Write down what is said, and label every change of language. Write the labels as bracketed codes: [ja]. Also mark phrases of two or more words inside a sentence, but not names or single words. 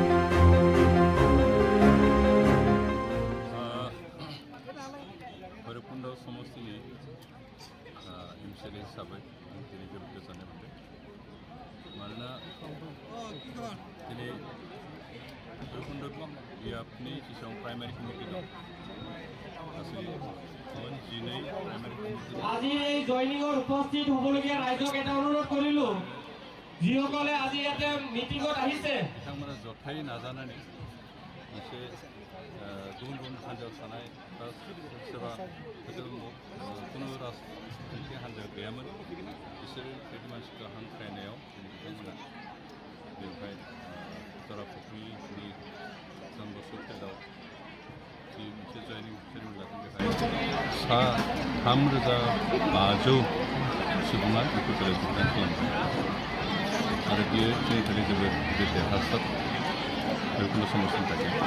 [brx] भैरबकुंड समष्टिनि एमसिएलए हिसाबै दिनै जोबोद गोजोननाय मोनदों। मानोना दिनै भैरबकुंड बियाबनि जेसेबां [en] primary committee [brx] दं गासै 12 [en] primary committee [as] আজি এই জয়নিঙত উপস্থিত হ'বলগীয়া ৰাইজক এটা অনুৰোধ কৰিলো যিসকলে আজি ইয়াতে মিটিঙত আহিছে [brx] बिथांमोना जथायै नाजानानै मोनसे गुबुन गुबुन हान्जायाव थानाय बा सोरबा कुनु राजखान्थि हान्जा गैयामोन बिसोर बायदि मानसिखौ हांख्रायनायाव बिथांमोना बेवहाय जरापुखुरिनि जनबसु फिल्डआव जि मोनसे [en] joining ceremony [brx] लादों बेवहाय सा 3,500 सुबुङा इउपिपिएलआव जगदान खालामदों आरो बियो जोंनि थाखाय जोबोद गिदिर देरहासार भैरबकुंड समष्टिनि थाखाय।